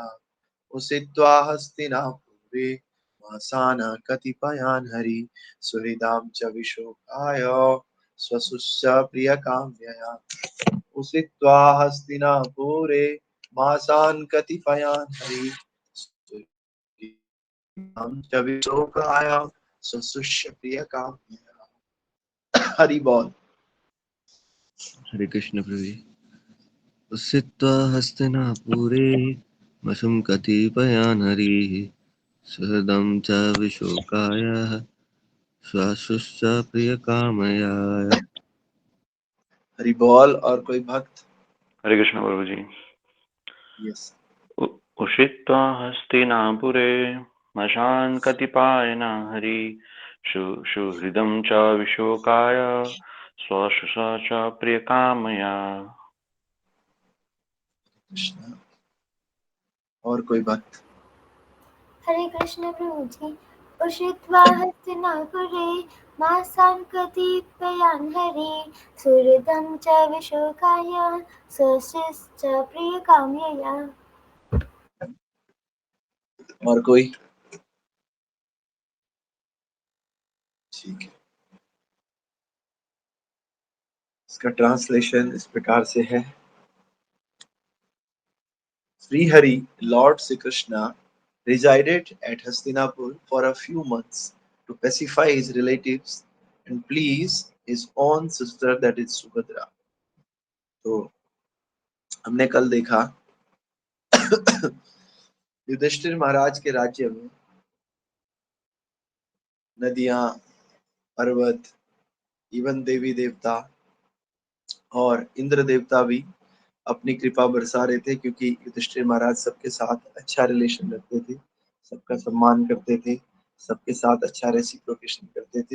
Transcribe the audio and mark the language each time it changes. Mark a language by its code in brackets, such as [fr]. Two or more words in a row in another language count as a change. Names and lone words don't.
[sa] उषित्वा हस्तिनापुरे मासान् कतिपयान् हरि सुहृदां च विशोकाय स्वसुष्य प्रियकाम्यया। उषित्वा हस्तिनापुरे मासान् कतिपयान् हरि हम च विशोकाय स्वसुष्य प्रियकाम्यया। [hi] हरि बोल। हरे कृष्ण प्रभु जी। [sa] उषित्वा हस्तिनापुरे वसुं कतिपयान् हरिः सुहृदं च विशोकाय श्वासुश्च प्रियकामया। [hi] हरि बोल। और कोई भक्त? हरे कृष्ण प्रभु जी। यस। [sa] उषित्वा हस्तिनापुरे मशान् कतिपायन हरि सुहृदं च विशोकाय स्वशुषा च प्रियकामया। [hi] कृष्ण। और कोई भक्त? हरे कृष्ण प्रभु जी। [sa] उषित्वा हस्तिनापुरे मासान् कतिपयान् हरि सुहृदं च विशोकाय स्वस्यश्च प्रियकाम्यया। [hi] और कोई? ठीक है। इसका ट्रांसलेशन इस प्रकार से है। [en] Sri Hari, Lord Sri Krishna, resided at Hastinapur for a few months to pacify his relatives and please his own sister, that is Subhadra. [hi] तो हमने कल देखा युधिष्ठिर महाराज के राज्य में नदियां, पर्वत, इवन देवी देवता और इंद्र देवता भी अपनी कृपा बरसा रहे थे, क्योंकि युधिष्ठिर महाराज सबके साथ अच्छा रिलेशन रखते थे, सबका सम्मान करते थे, सबके साथ अच्छा रेसिप्रोकेशन करते थे।